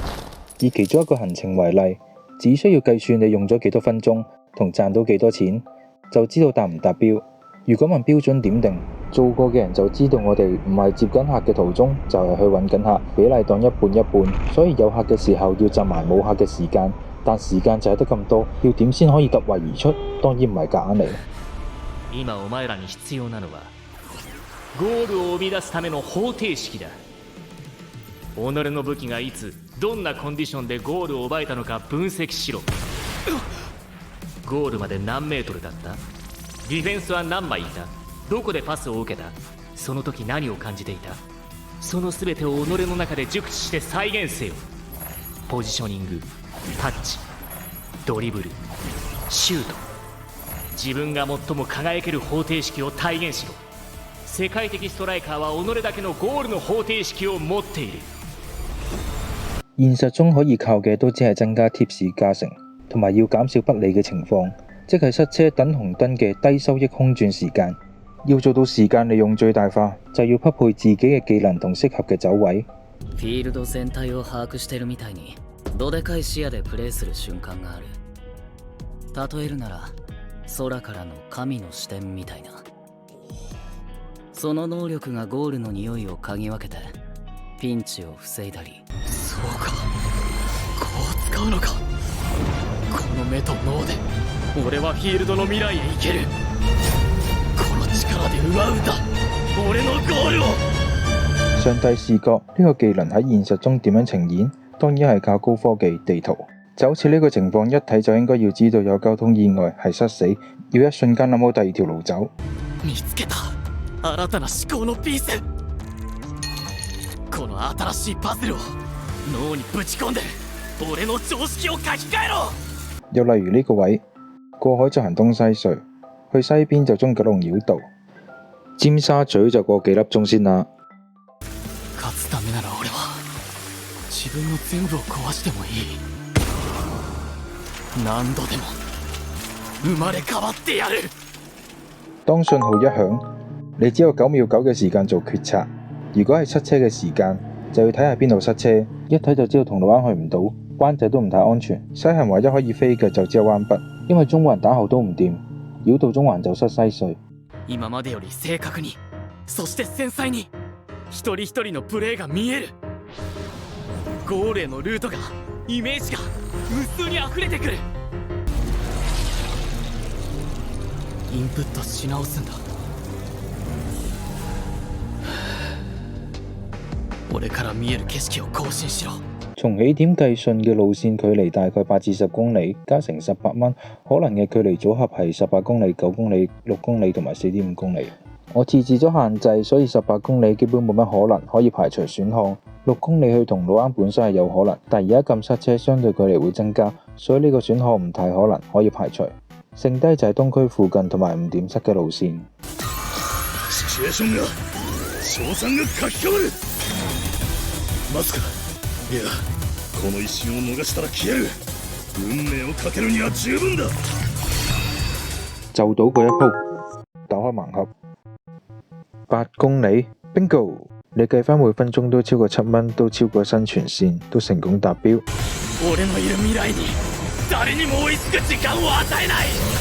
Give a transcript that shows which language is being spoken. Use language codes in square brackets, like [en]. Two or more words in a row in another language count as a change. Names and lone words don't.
[yue] 以其中一個行程為例，只需要計算你用咗幾多分鐘同賺到幾多錢，就知道達唔達標。如果問標準點定，做過嘅人就知道我哋唔係接緊客嘅途中，就係去揾緊客，比例當一半一半。所以有客嘅時候要賺埋冇客嘅時間。但時間就係得咁多，要點先可以突圍而出？當然唔係夾硬嚟。 [ja] 今お前らに必要なのはゴールを生み出すための方程式だ。己の武器がいつどんなコンディションでゴールを奪えたのか分析しろ。ゴールまで何メートルだった？ディフェンスは何枚いた？どこでパスを受けた？その時何を感じていた？その全てを己の中で熟知して再現せよ。ポジショニング、タッチ、ドリブル、シュート。自分が最も輝ける方程式を体現しろ。世界的ストライカーは己だけのゴールの方程式を持っている。 [yue] 現實中可以靠嘅都只係增加貼士加成，同埋要減少不利嘅情況。即係塞車等紅燈嘅低收益空轉時間。要做到時間利用最大化，就要匹配自己嘅技能同適合嘅走位。 [ja] フィールド全體を把握してるみたいにどでかい視野でプレイする瞬間がある。例えるなら空からの神の視点みたいな。その能力がゴールの匂いを嗅ぎ分けてピンチを防いだり。そうか、こう使うのか。この目と脳で俺はフィールドの未来へ行ける。この力で奪うんだ俺のゴールを。 [yue] 上帝視覺呢個技能喺現實中點樣呈現？當然係靠高科技地圖。就好似呢個情況，一睇就應該要知道有交通意外係塞死，要一瞬間諗好第二條路走。 [ja] 見つけた新たな思考のピース。この新しいパズルを脳にぶち込んで俺の常識を書き換えろ。 [yue] 又例如呢個位，過海就行東西隧，去西邊就中九龍繞道，尖沙咀就過幾粒鐘先啦。 [ja] 勝つためなら俺は自分の全部を壊してもいい。何度でも生まれ変わってやる。 [yue] 當信號一響，你只有9秒9嘅時間做決策。如果係塞車嘅時間，就要睇下邊度塞車，一睇就知道銅鑼灣去唔到，灣仔都唔太安全。西行唯一可以飛嘅就只有灣北，因為中環打後都唔掂，繞到中環就塞西隧。 [ja] 今までより正確に、そして繊細に一人一人のプレーが見える。ゴールへのルートが、イメージが無数に溢れてくる。インプットし直すんだ。俺から見える景色を更新しろ。 [yue] 從起點計算嘅路線距離大概8至10公里，加成18蚊，可能嘅距離組合係18公里、9公里、6公里同埋4.5公里。我設置咗限制，所以18公里基本冇乜可能，可以排除選項。6公里去銅鑼灣本身係有可能，但而家咁塞車，相對距離會增加，所以呢個選項唔太可能，可以排除。剩低就係東區附近同埋唔點塞嘅路線。 [ja] シチュエーションが賞賛が書き換わる。待つか。いや、この一瞬を逃したら消える。運命をかけるには十分だ。 [yue] 就到嗰一鋪，打開盲盒，8公里 bingo！你計翻每分鐘都超過7蚊，都超過生存線，都成功達標。 [ja] 俺のいる未來に誰にも追いつく時間を与えない。